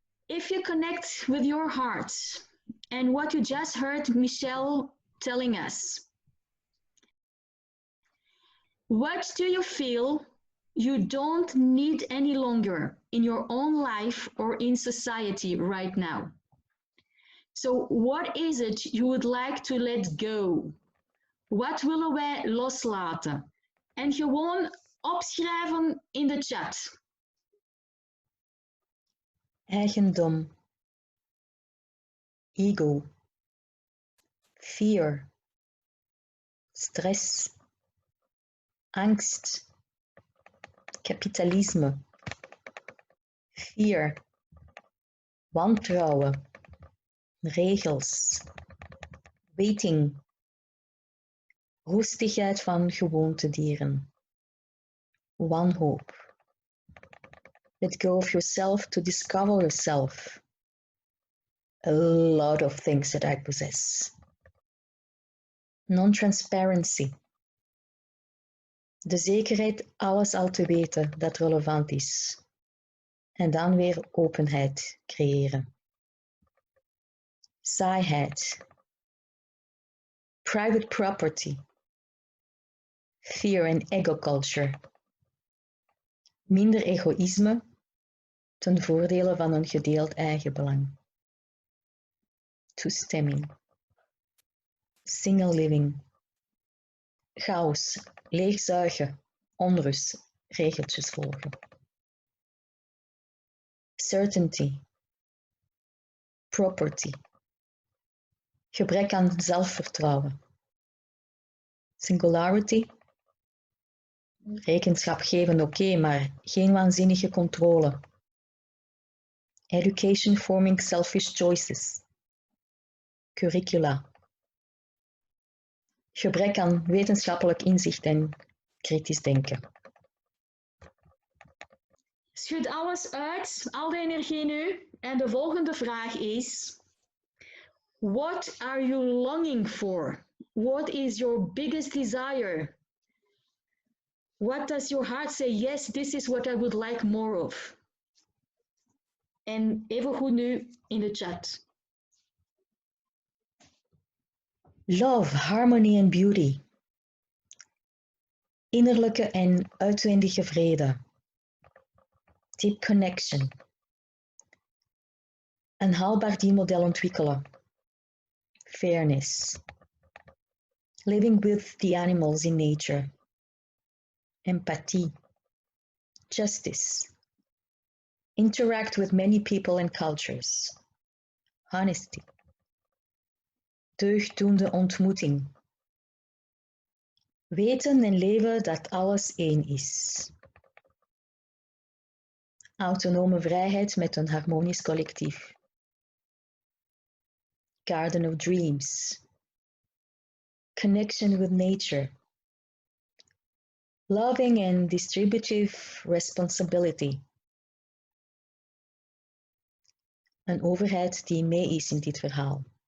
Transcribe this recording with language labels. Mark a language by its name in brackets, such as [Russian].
[English] If you connect with your heart and what you just heard Michel telling us, what do you feel you don't need any longer in your own life or in society right now? So what is it you would like to let go? [Dutch] Wat willen wij loslaten? En gewoon opschrijven in de chat. Eigendom, ego, fear, stress, angst, kapitalisme, fear, wantrouwen, regels, waiting, roestigheid van gewoontedieren, wanhoop. [English] Let go of yourself to discover yourself. A lot of things that I possess. Non-transparency. [Dutch] De zekerheid alles al te weten dat relevant is. En dan weer openheid creëren. Saaiheid. [English] Private property. Fear and ego culture. [Dutch] Minder egoïsme ten voordele van een gedeeld eigenbelang. Toestemming. [English] Single living. [Dutch] Chaos, leegzuigen, onrust, regeltjes volgen. [English] Certainty. Property. [Dutch] Gebrek aan zelfvertrouwen. Singularity. Rekenschap geven oké, maar geen waanzinnige controle. [English] Education forming selfish choices. Curricula. [Dutch] Gebrek aan wetenschappelijk inzicht en kritisch denken. Schud alles uit, al de energie nu. En de volgende vraag is: [English] what are you longing for? What is your biggest desire? What does your heart say? Yes, this is what I would like more of. [Dutch] En even goed nu in de chat. [English] Love, harmony and beauty. [Dutch] Innerlijke en uitwendige vrede. [English] Deep connection. [Dutch] Een haalbaar dealmodel ontwikkelen. [English] Fairness. Living with the animals in nature. Empathy. Justice. Interact with many people and cultures. Honesty. [Dutch] Deugddoende ontmoeting. Weten en leven dat alles één is. Autonome vrijheid met een harmonisch collectief. [English] Garden of dreams. Connection with nature. Loving and distributive responsibility. [Dutch] Een overheid die mee is in dit verhaal.